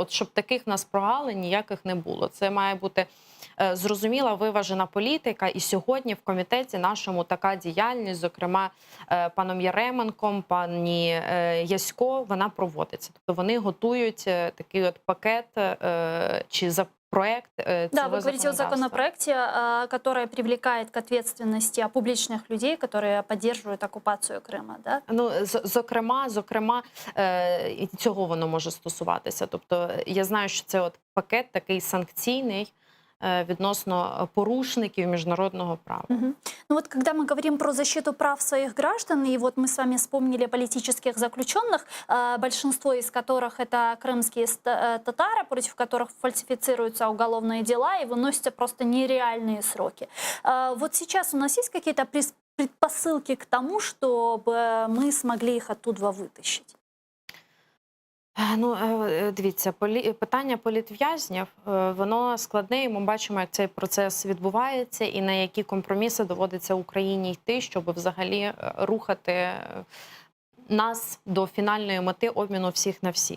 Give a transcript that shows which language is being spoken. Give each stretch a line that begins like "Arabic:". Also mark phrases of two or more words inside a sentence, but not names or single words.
Ukrainian: От щоб таких в нас прогалин ніяких не було. Це має бути зрозуміла, виважена політика. І сьогодні в комітеті нашому така діяльність, зокрема паном Яременком, пані Ясько, вона проводиться. Тобто вони готують такий от пакет чи проект.
Russian: Да, вы говорите о законопроекте, который привлекает к ответственности публичных людей, которые поддерживают оккупацию Крима, да?
Ukrainian: Ну, зокрема, цього воно може стосуватися. Тобто я знаю, що це от пакет такий санкційний, відносно порушників міжнародного права.
Russian: Ну вот когда мы говорим про защиту прав своих граждан, и вот мы с вами вспомнили политических заключенных, большинство из которых это крымские татары, против которых фальсифицируются уголовные дела и выносятся просто нереальные сроки. Вот сейчас у нас есть какие-то предпосылки к тому, чтобы мы смогли их оттуда вытащить?
Ukrainian: Дивіться, питання політв'язнів, воно складне, і ми бачимо, як цей процес відбувається, і на які компроміси доводиться Україні йти, щоб взагалі рухати нас до фінальної мети обміну всіх на всіх.